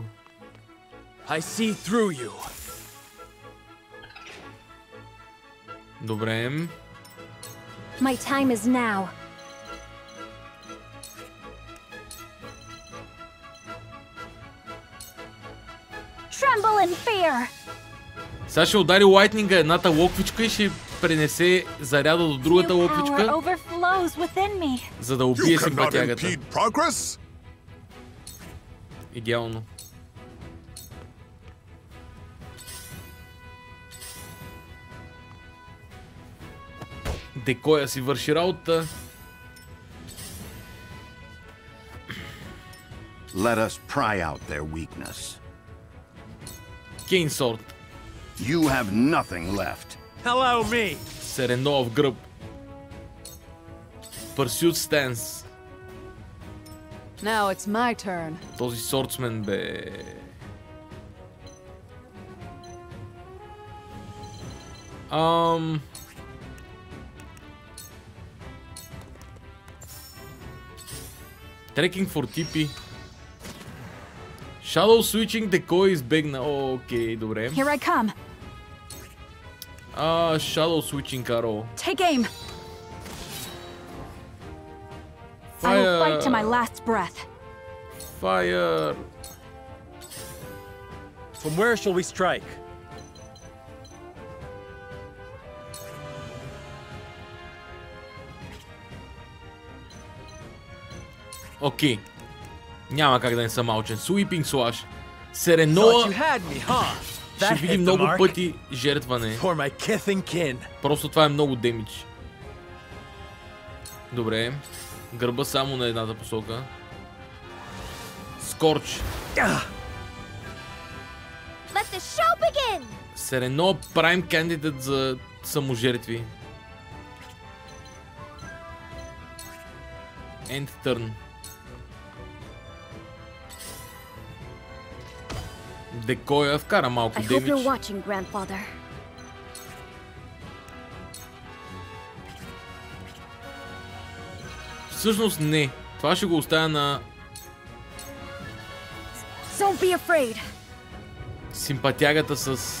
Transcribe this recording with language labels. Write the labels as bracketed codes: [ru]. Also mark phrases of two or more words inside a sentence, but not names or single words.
[en] I see through you. [bg] Добре. [en] My time is now. Tremble in fear. [bg] Сега ще удари лайтнинга едната локвичка и ще пренесе заряда до другата локвичка, за да убие симпатягата. Идеално. Декоя си върши работа. [en] Let us pry out their weakness. [bg] Кейнсорд. [en] You have nothing left. Hello, me. [bg] Серено в гръб. [en] Pursuit Stance. Now it's my turn. [bg] Този сордсмен бе. [en] Tracking for TP. Shadow Switching Decoy избегна. [bg] Окей, добре. [en] Here I come. Shadow Switching Caro. Take aim. I will fight to my last breath. Fire. From where shall we strike? [bg] Окей. Няма как да не съм малчен. [en] Sweeping Slash. [bg] Сереноа ще види много пъти жертване. Просто това е много демидж. Добре. Гърба само на едната посока. Скорч. Серено прайм кандидат за саможертви. [en] End turn. [bg] Декоя вкара малко демидж. Всъщност не. Това ще го оставя на... симпатягата с...